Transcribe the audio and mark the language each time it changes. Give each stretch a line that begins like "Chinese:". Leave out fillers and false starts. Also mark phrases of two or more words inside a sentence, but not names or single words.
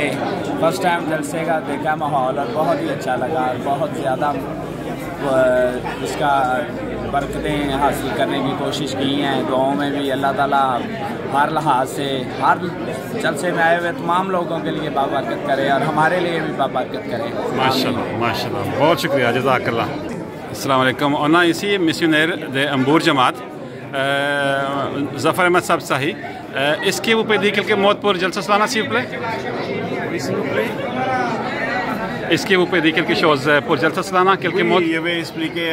English: first time
Urdu: جلسے کا دیکھا ماحول اور بہت ہی اچھا لگا اور بہت زیادہ اس کا برکتیں حاصل کرنے کی کوشش کی ہیں. دعاؤں میں بھی اللہ تعالیٰ ہر لحاظ سے ہر جلسے میں آئے ہوئے تمام لوگوں کے لیے بابرکت کرے اور ہمارے لیے بھی بابرکت کرے और हमारे लिए भी बाबरकत करे।
Arabic: ماشاء الله ماشاء الله,
Urdu: بہت شکریہ,
Arabic: जज़ाकल्लाह। السلام عليكم.
French: On a ici missionnaire de Ambour Jamaat, Zafar Ahmed Saab Sahi. Est-ce que vous pouvez dire quelques mots pour
Urdu: جلسہ سالانہ,
French: s'il vous plaît? Oui, s'il vous plaît. Est-ce que vous pouvez dire quelque chose pour
Urdu: جلسہ سالانہ,
French: quelques mots? Oui, je vais expliquer.